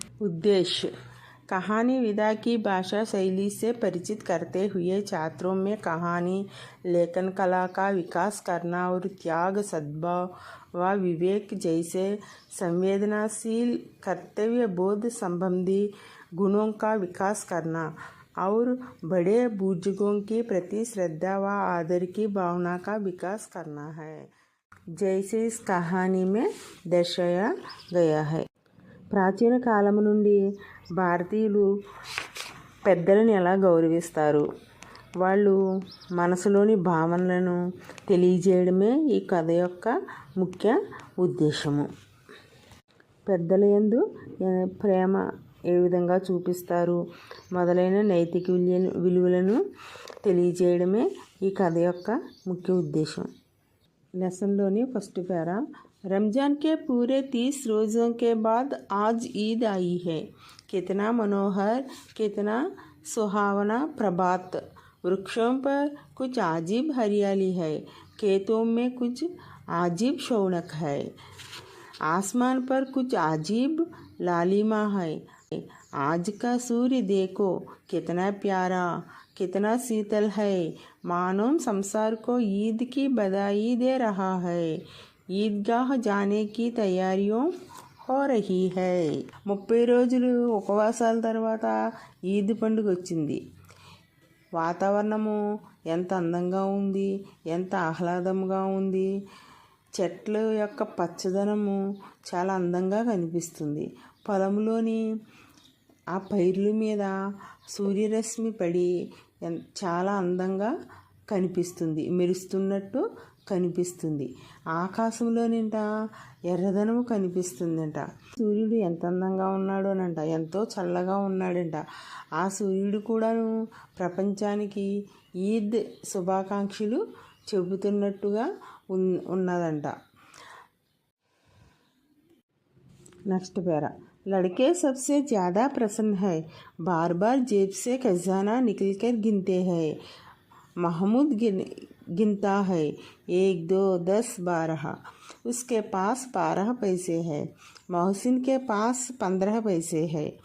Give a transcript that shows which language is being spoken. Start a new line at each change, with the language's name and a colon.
Hindi: उद्देश्य: कहानी विधा की भाषा शैली से परिचित करते हुए छात्रों में कहानी लेखन कला का विकास करना और त्याग, सद्भाव व विवेक जैसे संवेदनशील कर्तव्य बोध संबंधी गुणों का विकास करना और बड़े बुजुर्गों के प्रति श्रद्धा व आदर की भावना का विकास करना है, जैसे इस कहानी में दर्शाया गया है.
Telugu: ప్రాచీన కాలం నుండి భారతీయులు పెద్దలను ఎలా గౌరవిస్తారు, వాళ్ళు మనసులోని భావనలను తెలియజేయడమే ఈ కథ యొక్క ముఖ్య ఉద్దేశము. పెద్దల యందు ప్రేమ ఏ విధంగా చూపిస్తారు మొదలైన నైతిక విలువలను తెలియజేయడమే ఈ కథ యొక్క ముఖ్య ఉద్దేశం. లెసన్లోని ఫస్ట్ పేరా,
Hindi: रमज़ान के पूरे 30 रोज़ों के बाद आज ईद आई है. कितना मनोहर, कितना सुहावना प्रभात. वृक्षों पर कुछ अजीब हरियाली है, खेतों में कुछ अजीब शौनक है, आसमान पर कुछ अजीब लालिमा है. आज का सूर्य देखो कितना प्यारा, कितना शीतल है, मानो संसार को ईद की बधाई दे रहा है. ఈద్గాహ్ జానేకి తయారీయో హో రహీ హై.
Telugu: 30 రోజులు ఉపవాసాల తర్వాత ఈద్ పండుగ వచ్చింది. వాతావరణము ఎంత అందంగా ఉంది, ఎంత ఆహ్లాదంగా ఉంది. చెట్ల యొక్క పచ్చదనము చాలా అందంగా కనిపిస్తుంది. పొలంలోని ఆ పైర్ల మీద సూర్యరశ్మి పడి చాలా అందంగా కనిపిస్తుంది, మెరుస్తున్నట్టు కనిపిస్తుంది. ఆకాశంలోనింట ఎర్రదనము కనిపిస్తుందంట. సూర్యుడు ఎంత అందంగా ఉన్నాడోనంట, ఎంతో చల్లగా ఉన్నాడంట. ఆ సూర్యుడు కూడాను ప్రపంచానికి ఈద్ శుభాకాంక్షలు చెబుతున్నట్టుగా ఉన్నదంట.
English: next para,
Hindi: लड़के सबसे ज़्यादा प्रसन्न है, बार बार जेब से खजाना निकल कर गिनते हैं. महमूद गिनता है 1 2 10 12. उसके पास 12 पैसे है. मोहसिन के पास 15 पैसे है.